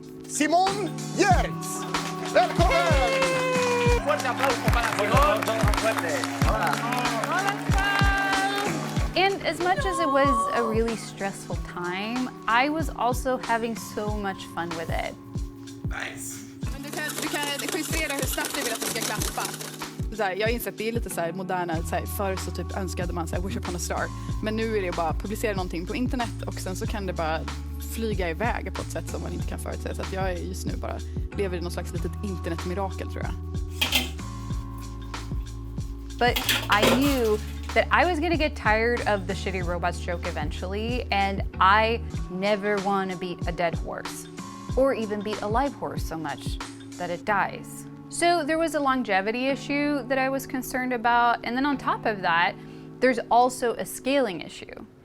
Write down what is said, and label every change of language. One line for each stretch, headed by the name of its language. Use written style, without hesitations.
Swedish: Simone Giertz! Välkommen!
Spanish: Fuerte aplauso para
English: And as much as it was a really stressful time, I was also having so much fun with it. Nice.
Swedish: Men du kan justera hur snabbt du vill att det ska klappa. Så här, jag har insett att det är lite så här moderna, så här, förr så typ önskade man så här,
English: wish upon a star.
Swedish: Men nu är det bara publicera någonting på internet och sen så kan det bara flyga iväg på ett sätt som man inte kan förutse. Så att jag är just nu bara lever i någon slags litet internetmirakel, tror jag.
English: But I knew that I was gonna get tired of the shitty robots joke eventually, and I never want to beat a dead horse, or even beat a live horse so much that it dies. So there was a longevity issue that I was concerned about, and then on top of that, there's also a scaling issue.